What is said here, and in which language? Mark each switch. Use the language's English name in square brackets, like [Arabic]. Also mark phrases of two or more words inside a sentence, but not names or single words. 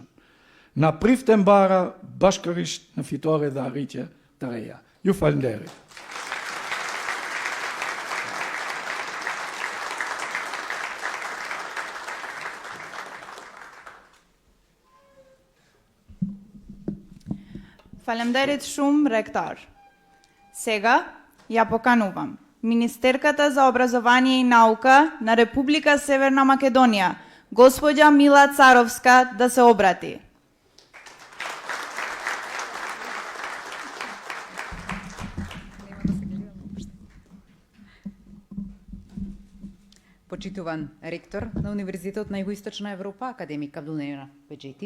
[Albanian] Na prifte mbara bashkërisht në fitore dhe arritje të reja. Ju falenderoj. Faleminderit shumë, rektor. [Macedonian] Сега я поканувам министерката за образование и наука на Република Северна Македонија, госпоѓа Мила Царовска, да се обрати. Почитуван ректор на Универзитетот на Југоисточна Европа, академик Абдулнена Беџети,